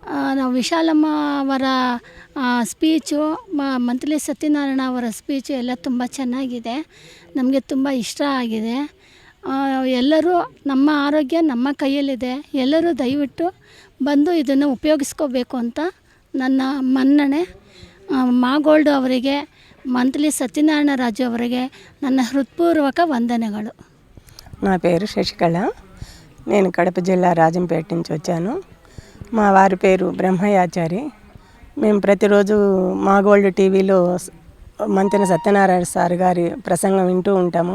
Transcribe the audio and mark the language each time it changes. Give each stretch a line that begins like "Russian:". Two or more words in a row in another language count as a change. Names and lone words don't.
Kannada: ನಾವು ವಿಶಾಲಮ್ಮ ಅವರ ಸ್ಪೀಚು ಮಂತ್ಲಿ ಸತ್ಯನಾರಾಯಣ ಅವರ ಸ್ಪೀಚು ಎಲ್ಲ ತುಂಬ ಚೆನ್ನಾಗಿದೆ, ನಮಗೆ ತುಂಬ ಇಷ್ಟ ಆಗಿದೆ. ಎಲ್ಲರೂ ನಮ್ಮ ಆರೋಗ್ಯ ನಮ್ಮ ಕೈಯಲ್ಲಿದೆ, ಎಲ್ಲರೂ ದಯವಿಟ್ಟು ಬಂದು ಇದನ್ನು ಉಪಯೋಗಿಸ್ಕೋಬೇಕು ಅಂತ ನನ್ನ ಮನ್ನಣೆ. ಮಾಗೋಲ್ಡ್ ಅವರಿಗೆ, ಮಂತ್ಲಿ ಸತ್ಯನಾರಾಯಣ ರಾಜು ಅವರಿಗೆ ನನ್ನ ಹೃತ್ಪೂರ್ವಕ ವಂದನೆಗಳು.
Telugu: నా పేరు శశికళ, నేను కడప జిల్లా రాజంపేట నుంచి వచ్చాను. మా వారి పేరు బ్రహ్మయాచారి. మేము ప్రతిరోజు మాగోల్డ్ టీవీలో మంతెన సత్యనారాయణ సార్ గారి ప్రసంగం వింటూ ఉంటాము.